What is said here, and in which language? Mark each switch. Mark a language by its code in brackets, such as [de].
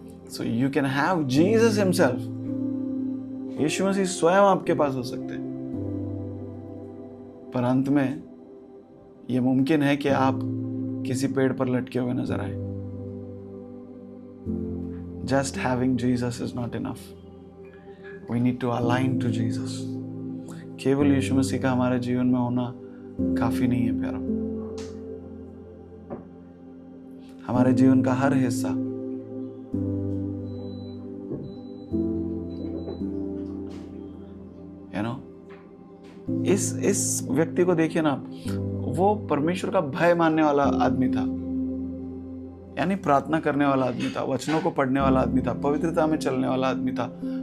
[en] So you can have Jesus himself. [hi] यीशु मसीह स्वयं आपके पास हो सकते हैं. पर अंत में यह मुमकिन है कि आप किसी पेड़ पर लटके हुए नजर आए. [en] Just having Jesus is not enough. We need to align to Jesus. [hi] केवल यीशु मसीह का हमारे जीवन में होना काफी नहीं है प्यारा. हमारे जीवन का हर हिस्सा इस व्यक्ति को देखिए ना, वो परमेश्वर का भय मानने वाला आदमी था, यानी प्रार्थना करने वाला आदमी था, वचनों को पढ़ने वाला आदमी था, पवित्रता में चलने वाला आदमी था.